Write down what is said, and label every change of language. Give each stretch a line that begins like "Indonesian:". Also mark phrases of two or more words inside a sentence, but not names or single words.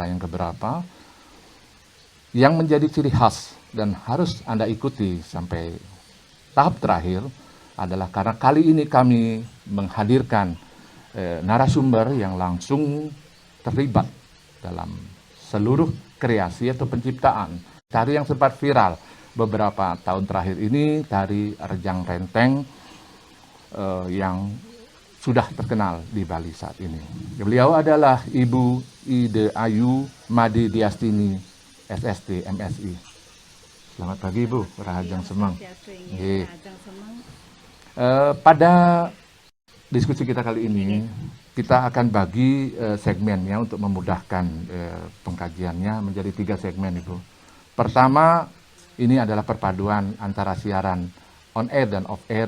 Indonesian: yang keberapa yang menjadi ciri khas dan harus Anda ikuti sampai tahap terakhir adalah karena kali ini kami menghadirkan narasumber yang langsung terlibat dalam seluruh kreasi atau penciptaan tari yang sempat viral beberapa tahun terakhir ini, tari Rejang Renteng yang sudah terkenal di Bali saat ini. Beliau adalah Ibu Ide Ayu Made Diastini, SST, MSI. Selamat pagi Ibu,
Balinese: Rahajang Semang.
Indonesian: Pada diskusi kita kali ini, kita akan bagi segmennya untuk memudahkan pengkajiannya menjadi 3 segmen Ibu. Pertama, ini adalah perpaduan antara siaran
English: on air
Indonesian: dan
English: off air.